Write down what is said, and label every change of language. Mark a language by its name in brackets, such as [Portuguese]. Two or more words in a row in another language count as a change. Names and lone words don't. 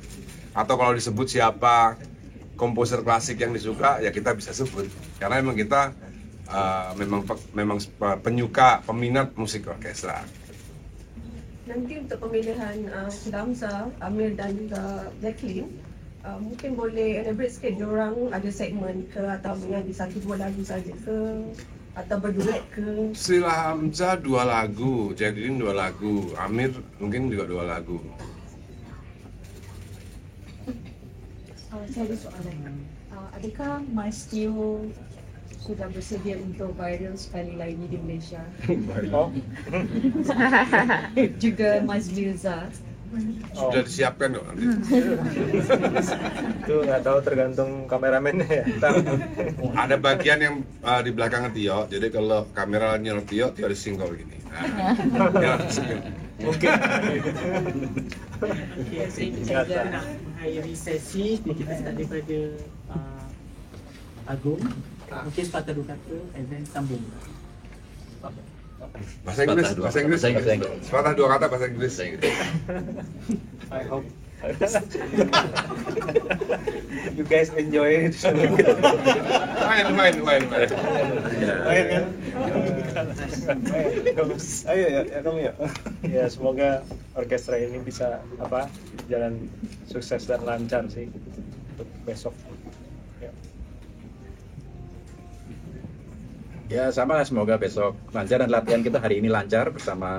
[Indonesian] Atau kalau disebut siapa komposer klasik yang disuka ya kita bisa sebut. Karena memang kita memang peminat musik orkestra. [Malay] Nanti untuk pemilihan Damza, Amir dan juga Jacqueline, mungkin boleh elaborate sikit diorang ada segmen ke atau menyanyi 1-2 lagu saja ke atau berduet ke? Sila Hamzah 2 lagu, Jacqueline 2 lagu, Amir mungkin juga 2 lagu. Saya ada soalan. Adakah Mas Tio sudah bersedia untuk viral sekali lagi di Malaysia? Juga Mas Mirza. [Indonesian] Sudah disiapkan dong nanti. Itu nggak tahu, tergantung kameramennya ya. Ada bagian yang di belakang Tio, jadi kalau kamera nyetel Tio disinggol gini. Mungkin. [Malay] Saya nak mengakhiri sesi, kita start daripada Agung. Mungkin sepatah 2 kata [English] and then [Malay] sambung. Bahasa Inggris. Sepatah 2 kata bahasa Inggris. [English] I hope you guys enjoy it. [Indonesian] Main. Ayo ya kamu ya. Ya semoga orkestra ini bisa jalan sukses dan lancar sih untuk besok. Ya sama lah, semoga besok lancar dan latihan kita hari ini lancar bersama.